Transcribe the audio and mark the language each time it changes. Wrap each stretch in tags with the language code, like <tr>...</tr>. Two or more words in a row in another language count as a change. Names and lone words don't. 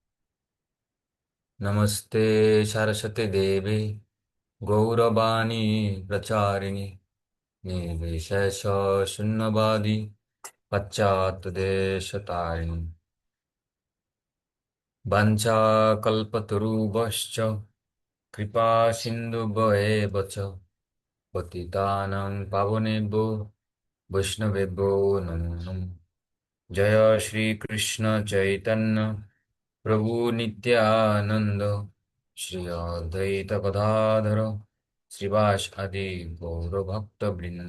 <sa>নমস্তে সরস্বতী দেবে গৌরবাণী প্রচারিণী নির্বিশেষ শূন্যবাদী পাশ্চাত্য দেশতারিণী। বাঞ্ছাকল্পতরুভশ্চ কৃপা সিন্ধুভ্যেব চ পতিতানাং পাবনেভ্যো বৈষ্ণবেভ্যো নমো নমঃ। জয় শ্রী কৃষ্ণ চৈতন্য প্রভু নিত্যানন্দ, শ্রী অদ্বৈত গদাধর শ্রীবাস আদি গৌর ভক্ত বৃন্দ।</sa>